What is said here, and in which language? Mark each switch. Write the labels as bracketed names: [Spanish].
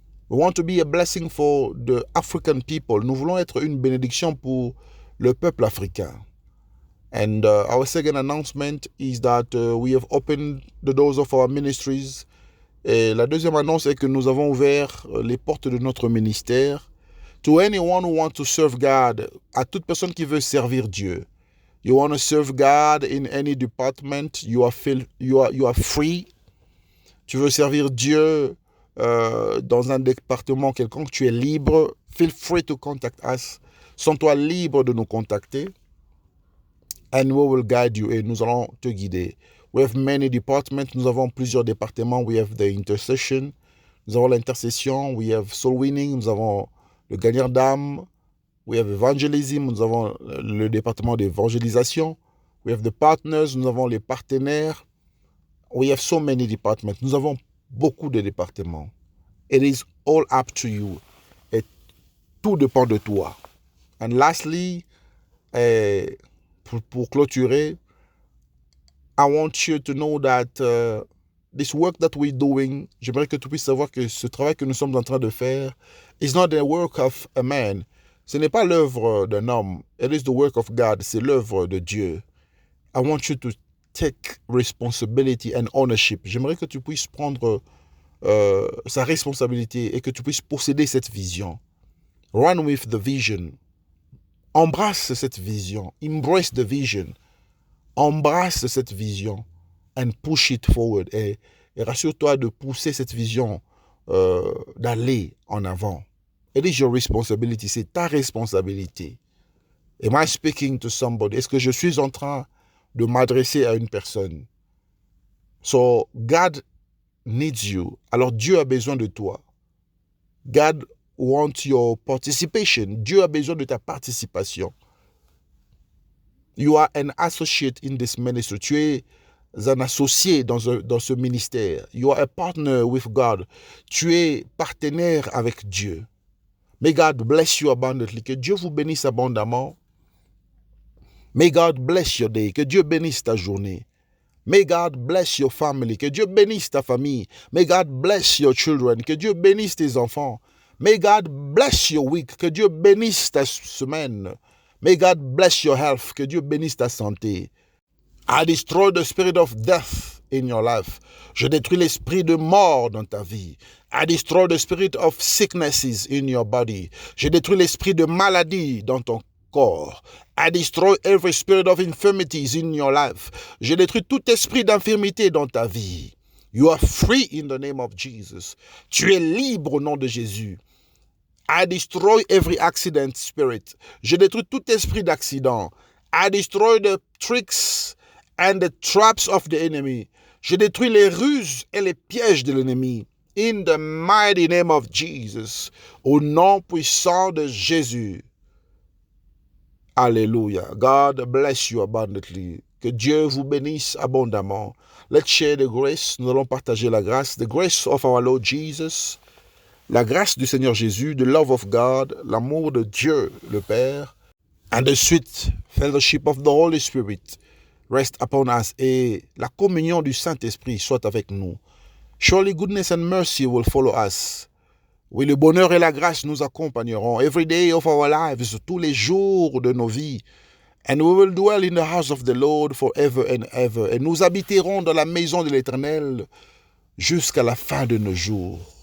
[English] We want to be a blessing for the African people. [French] Nous voulons être une bénédiction pour le peuple africain. [English] And our second announcement is that we have opened the doors of our ministries. [French] Et la deuxième annonce est que nous avons ouvert les portes de notre ministère [English] to anyone who wants to serve God, [French] à toute personne qui veut servir Dieu. [English] You want to serve God in any department, you are free. [French] Tu veux servir Dieu dans un département quelconque, tu es libre. [English] Feel free to contact us. [French] Sens-toi libre de nous contacter. [English] And we will guide you. [French] Et nous allons te guider. [English] We have many departments. [French] Nous avons plusieurs départements. [English] We have the intercession. [French] Nous avons l'intercession. [English] We have soul winning. [French] Nous avons le gagnant d'âme. [English] We have evangelism. [French] Nous avons le département d'évangélisation. [English] We have the partners. [French] Nous avons les partenaires. [English] We have so many departments. [French] Nous avons beaucoup de départements. [English] It is all up to you. [French] Et tout dépend de toi. [English] And lastly, [French] pour clôturer, [English] I want you to know that this work that we're doing, [French] j'aimerais que tu puisses savoir que ce travail que nous sommes en train de faire [English] is not the work of a man. [French] Ce n'est pas l'œuvre d'un homme. [English] It is the work of God. [French] C'est l'œuvre de Dieu. [English] I want you to take responsibility and ownership. [French] J'aimerais que tu puisses prendre sa responsabilité et que tu puisses posséder cette vision. [English] Run with the vision. [French] Embrasse cette vision. [English] Embrace the vision. [French] Embrasse cette vision. [English] And push it forward. [French] Et rassure-toi de pousser cette vision, d'aller en avant. [English] It is your responsibility. [French] C'est ta responsabilité. [English] Am I speaking to somebody? [French] Est-ce que je suis en train de m'adresser à une personne? [English] So, God needs you. [French] Alors, Dieu a besoin de toi. [English] God wants your participation. [French] Dieu a besoin de ta participation. [English] You are an associate in this ministry. [French] Tu es un associé dans ce ministère. [English] You are a partner with God. [French] Tu es partenaire avec Dieu. [English] May God bless you abundantly. [French] Que Dieu vous bénisse abondamment. [English] May God bless your day. [French] Que Dieu bénisse ta journée. [English] May God bless your family. [French] Que Dieu bénisse ta famille. [English] May God bless your children. [French] Que Dieu bénisse tes enfants. [English] May God bless your week. [French] Que Dieu bénisse ta semaine. [English] May God bless your health. [French] Que Dieu bénisse ta santé. [English] I destroy the spirit of death in your life. [French] Je détruis l'esprit de mort dans ta vie. [English] I destroy the spirit of sicknesses in your body. [French] Je détruis l'esprit de maladie dans ton corps. [English] I destroy every spirit of infirmities in your life. [French] Je détruis tout esprit d'infirmité dans ta vie. [English] You are free in the name of Jesus. [French] Tu es libre au nom de Jésus. [English] I destroy every accident spirit. [French] Je détruis tout esprit d'accident. [English] I destroy the tricks and the traps of the enemy. [French] Je détruis les ruses et les pièges de l'ennemi. [English] In the mighty name of Jesus. [French] Au nom puissant de Jésus. Alléluia. [English] God bless you abundantly. [French] Que Dieu vous bénisse abondamment. [English] Let's share the grace. [French] Nous allons partager la grâce. [English] The grace of our Lord Jesus. [French] La grâce du Seigneur Jésus, [English] the love of God, [French] l'amour de Dieu le Père, [English] and the sweet fellowship of the Holy Spirit rest upon us, [French] et la communion du Saint-Esprit soit avec nous. [English] Surely goodness and mercy will follow us. [French] Oui, le bonheur et la grâce nous accompagneront [English] every day of our lives, [French] tous les jours de nos vies. [English] And we will dwell in the house of the Lord forever and ever. [French] Et nous habiterons dans la maison de l'Éternel jusqu'à la fin de nos jours.